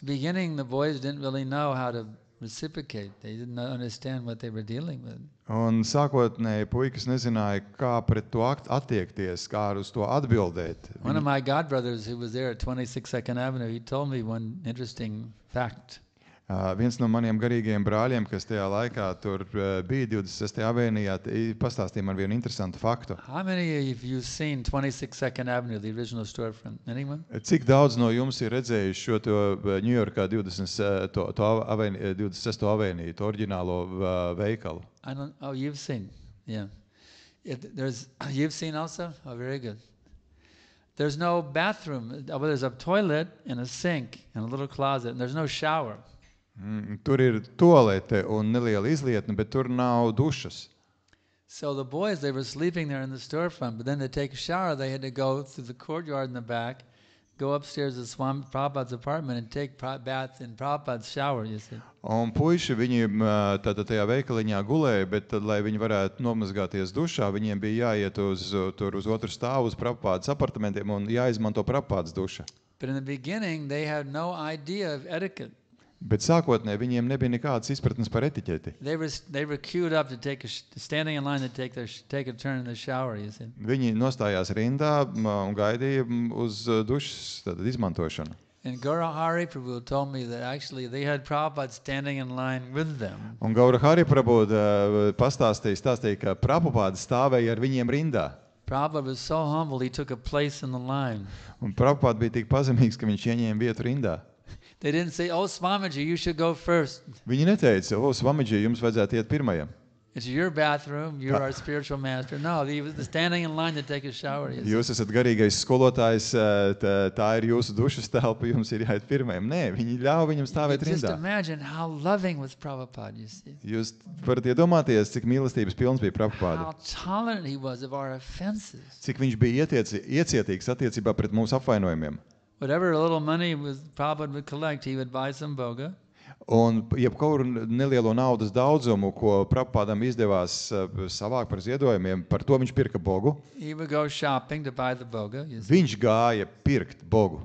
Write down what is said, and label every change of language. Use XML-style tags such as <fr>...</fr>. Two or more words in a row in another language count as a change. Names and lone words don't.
<en>Beginning, the boys didn't really know how to reciprocate. They didn't understand what they were dealing with.</en> <lv>Un sākotnēji puikas nezināja, kā pret to attiekties, kā uz to atbildēt.</lv> <en>One of my godbrothers who was there at 26 Second Avenue, he told me one interesting fact.</en> <lv>Viens no maniem garīgajiem brāļiem, kas tajā laikā tur bija 26. avēnijā, pastāstīja man vienu interesantu faktu.</lv> <en>How many of you seen 26 Second Avenue, the original storefront? Anyone?</en> <lv>Cik daudz no jums ir redzējuši šo to Ņujorkā 26. avēniju, to oriģinālo veikalu?</lv> <en>I don't. Oh, you've seen. Yeah. You've seen also. Oh, very good. There's no bathroom. Well, there's a toilet and a sink and a little closet, and there's no shower.</en> <lv>Tur ir toalete un neliela izlietne, bet tur nav dušas.</lv> <en>So the boys, they were sleeping there in the storefront, but then to take a shower, they had to go through the courtyard in the back, go upstairs to Swami Prabhupada's apartment and take bath in Prabhupada's shower, you see.</en> <lv>Un puiši, viņi tātad tajā veikaliņā gulēja, bet tad, lai viņi varētu nomazgāties dušā, viņiem bija jāiet uz otru stāvu, uz Prabhupādas apartamentiem un jāizmanto Prabhupādas duša.</lv> <en>But in the beginning, they had no idea of etiquette.</en> <lv>Bet sākotnēji viņiem nebija nekādas izpratnes par etiķeti.</lv> <en>They were queued up to standing in line to take a turn in the shower, you see.</en> <lv>Viņi nostājās rindā un gaidīja uz dušas tātad izmantošanu.</lv> <en>And Gaurahari Prabhu told me that actually they had Prabhupada standing in line with them.</en> <lv>Un Gaurahari Prabhu stāstīja, ka Prabhupada stāvēja ar viņiem rindā.</lv> <en>Prabhupada was so humble, he took a place in the line.</en> <lv>Un Prabhupada bija tik pazemīgs, ka viņš ieņēma vietu rindā.</lv> <en>They didn't say, "Oh, Swamiji, you should go first.</en> <lv>Viņi neteica, Swamiji, jums vajadzētu iet pirmajam.</lv> <en>It's your bathroom, you're our spiritual master." No, he was standing in line to take a shower.</en> <lv>Jūs esat garīgais skolotājs, tā ir jūsu dušas telpa, jums ir jāiet pirmajam. Nē, viņi ļauj viņam stāvēt</lv> <en>Just</en> <lv>rindā.</lv> <en>imagine how loving was Prabhupada, you see.</en> <lv>Jūs varat iedomāties, cik mīlestības pilns bija Prabhupada.</lv> <en>How tolerant he was of our offenses.</en> <lv>Cik viņš bija iecietīgs attiecībā pret mūsu apvainojumiem.</lv> <en>Whatever little money Prabhupada would collect, he would buy some boga.</en> <lv>Un jebkuru nelielo naudas daudzumu, ko Prabhupādam izdevās savākt par ziedojumiem, par to viņš pirka bogu.</lv> <en>He would go shopping to buy the boga. You see.</en> <lv>Viņš gāja pirkt bogu.</lv>